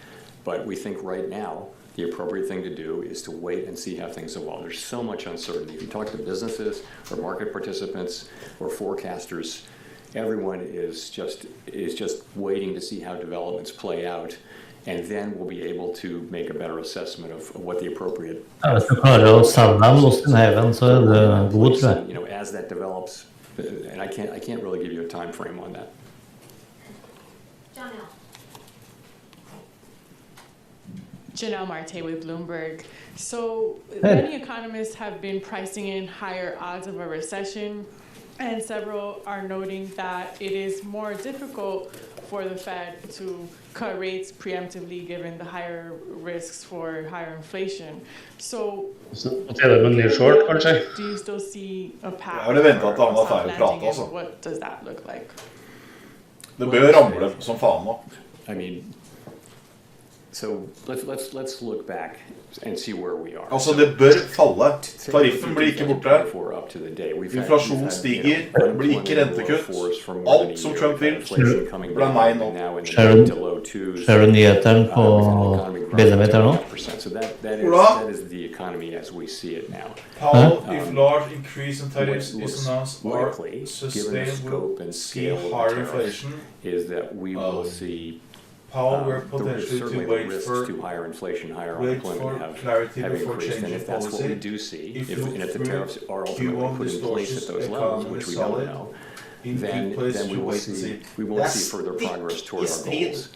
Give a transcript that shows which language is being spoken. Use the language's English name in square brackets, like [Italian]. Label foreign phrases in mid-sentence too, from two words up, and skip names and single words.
[English] But we think right now the appropriate thing to do is to wait and see how things evolve. There's so much uncertainty. If you talk to businesses or market participants or forecasters, everyone is just waiting to see how developments play out, and then we'll be able to make a better assessment of what the appropriate. [Norwegian] Hvis du klarer å selge dem hos din heven, så det god, tror jeg. [English] You know, as that develops, and I can't really give you a time frame on that. Janelle Marte with Bloomberg. So many economists have been pricing in higher odds of a recession, and several are noting that it is more difficult for the Fed to cut rates preemptively given the higher risks for higher inflation. So do you still see a path for a soft landing, and what does that look like? [Norwegian] Det bør ramle som faen nå. [English] I mean, so let's look back and see where we are. [Norwegian] Altså, det bør falle. Tariffen blir ikke borte. Inflasjonen stiger. Det blir ikke rentekutt. Alt som Trump vil, blir nei nå. Ser du nyhetene på bildet mitt her nå? [English] Powell, if large increase in tariffs is announced are sustained, will see higher inflation. Is that we will see Powell were potentially to wait for higher inflation, higher unemployment have increased, and if that's what we do see, if the tariffs are ultimately put in place at those levels, which we don't know, then we won't see further progress toward our goals.